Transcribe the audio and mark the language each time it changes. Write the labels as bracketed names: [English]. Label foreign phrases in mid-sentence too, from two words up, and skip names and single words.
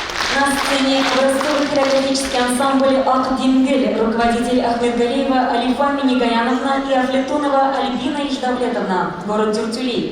[Russian] На сцене образцовый хореографический ансамбль «Ак-Дингель», руководитель Ахмедгалиева Алифа Минигаяновна и Афлетонова Альбина Иждавлетовна, город Дюртюли.